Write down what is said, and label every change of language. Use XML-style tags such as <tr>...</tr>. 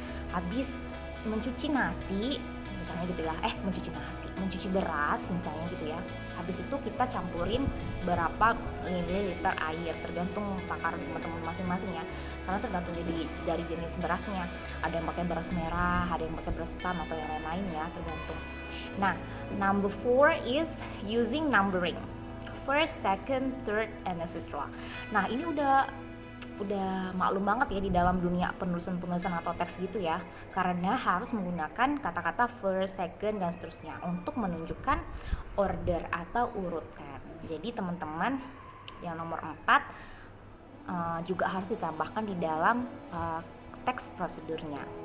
<id>Habis mencuci nasi misalnya gitu ya, mencuci beras misalnya gitu ya. Habis itu kita campurin berapa mililiter air, tergantung takaran teman-teman masing-masing ya. Karena tergantung dari jenis berasnya. Ada yang pakai beras merah, ada yang pakai beras hitam atau yang lain-lain ya, tergantung.</id> <en>Nah, number 4 is using numbering. First, second, third, and etc.</en> <id>Nah, ini udah maklum banget ya di dalam dunia penulisan atau teks gitu ya, karena harus menggunakan kata-kata first, second, dan seterusnya untuk menunjukkan order atau urutan. Jadi teman-teman yang nomor 4 juga harus ditambahkan di dalam teks prosedurnya.</id>